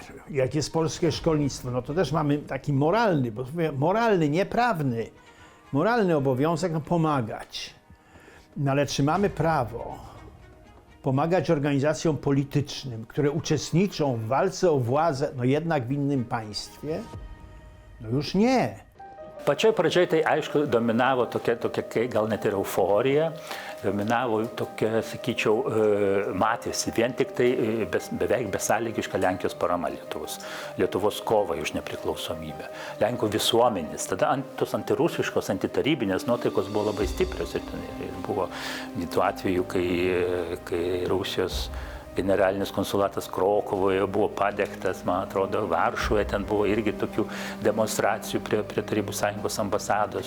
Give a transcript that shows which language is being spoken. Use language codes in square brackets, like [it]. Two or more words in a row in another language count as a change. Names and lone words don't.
[pl] Jak jest polskie szkolnictwo, no to też mamy taki moralny, bo mówię, moralny, nie prawny, moralny obowiązek pomagać. No ale czy mamy prawo pomagać organizacjom politycznym, które uczestniczą w walce o władzę, no jednak w innym państwie? No już nie. [lt] Pačioj pradžioj tai aišku dominavo tokia gal net ir euforija, dominavo tokia, sakyčiau, matėsi vien tik tai beveik besąlygiška Lenkijos parama Lietuvos kovai už nepriklausomybę. Lenkų visuomenės, tada tos antirusiškos, antitarybinės nuotaikos buvo labai stiprios ir buvo tų atvejų, kai Rusijos generalinis konsulatas Krokuvoje buvo padegtas, man atrodo, Varšuvoje ten buvo irgi tokių demonstracijų prie Tarybų Sąjungos ambasados.